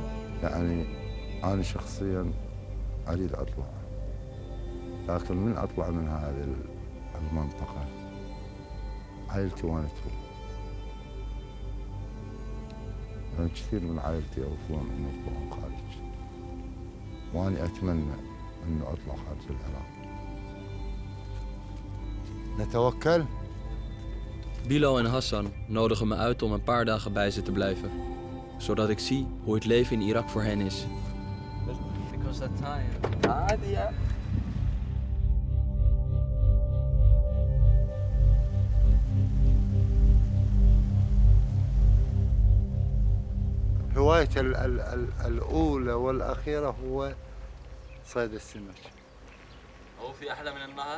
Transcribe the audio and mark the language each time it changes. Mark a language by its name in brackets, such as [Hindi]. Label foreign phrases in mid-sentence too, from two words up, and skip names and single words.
[Arabic] يعني أنا شخصياً أريد أطلع، لكن من أطلع من هذه المنطقة عائلتي وين تروح؟ يعني كثير من عائلتي يرفضون إنه يطلعون خارج، وأنا أتمنى إنه أطلع خارج العراق. نتوكل. [Dutch] Bilo en Hassan nodigen me uit om een paar dagen bij ze te blijven. Zodat ik zie hoe het leven in Irak voor hen is. [English] Because that time. [Arabic] هوايتي الأولى والأخيرة هو صيد السمك. هو في أحلى من النهر؟